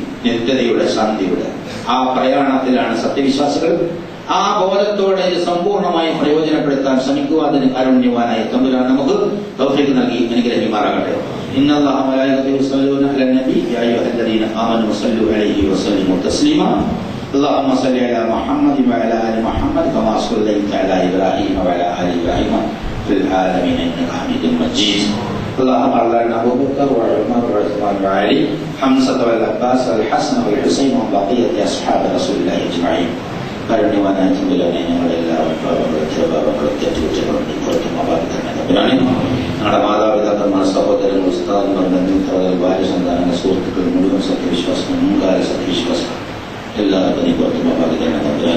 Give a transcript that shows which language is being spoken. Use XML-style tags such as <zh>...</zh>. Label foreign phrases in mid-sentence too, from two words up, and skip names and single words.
<ml>നിത്യതയുടെ, ശാന്തിയുടെ ആ പ്രയാണത്തിലാണ് സത്യവിശ്വാസികൾ. ആ ബോധത്തോടെ ഇത് സമ്പൂർണ്ണമായി പ്രയോജനപ്പെടുത്താൻ ശ്രമിക്കുക. അതിന് കാരുണ്യവാനായ തമ്പുരാൻ നമുക്ക് തൗഫീഖ് നൽകി അനുഗ്രഹിക്കുമാറാകട്ടെ.</ml> <ar>إن الله وملائكته يصلون على النبي يا أيها الذين آمنوا صلوا عليه وسلموا تسليما. اللهم صل على محمد وعلى ال محمد كما صليت على ابراهيم وعلى ال ابراهيم في العالمين انك حميد مجيد. اللهم ارنا ابو بكر وعمر وعثمان وعلي حمزه والعباس والحسن والحسين وبقيه اصحاب رسول الله اجمعين.</ar> <ml>കാരുണ്യവാനായ തമ്പുരാനെ, ഞങ്ങളെല്ലാവരും ഞങ്ങളുടെ മാതാപിതാക്കന്മാർ, സഹോദരങ്ങൾ, ഉസ്താദന്മാർ, ബന്ധുമിത്രങ്ങൾ, ഭാര്യ സന്താനങ്ങൾ, സുഹൃത്തുക്കൾ, മുഴുവൻ സത്യവിശ്വാസം, മുൻകാല സത്യവിശ്വാസം എല്ലാവർക്കും നീ പുറത്തുമ ഭാഗ്യമാണ് തമ്പുരാനെ.</ml>